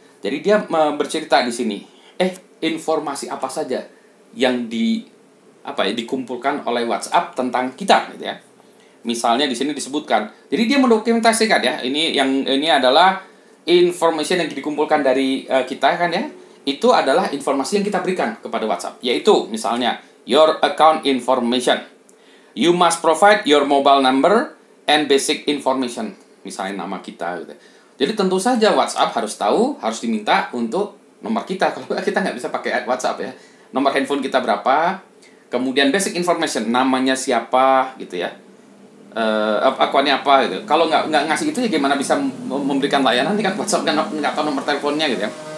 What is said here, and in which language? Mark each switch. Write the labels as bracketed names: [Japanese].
[Indonesian] Jadi dia bercerita di sini, informasi apa saja yang dikumpulkan oleh WhatsApp tentang kita gitu ya. Misalnya di sini disebutkan. Jadi dia mendokumentasikan ya. Ini adalah information yang dikumpulkan dari kita kan ya. Itu adalah informasi yang kita berikan kepada WhatsApp, yaitu misalnya [English] your account information. You must provide your mobile number and basic information. [Indonesian] Misalnya nama kita gitu. Jadi tentu saja WhatsApp harus tahu, harus diminta untuk nomor kita. Kalau kita nggak bisa pakai WhatsApp ya. Nomor handphone kita berapa, kemudian basic information, namanya siapa gitu ya. Akunnya apa gitu. Kalau nggak ngasih itu ya gimana bisa memberikan layanan kan WhatsApp nggak tahu nomor teleponnya gitu ya.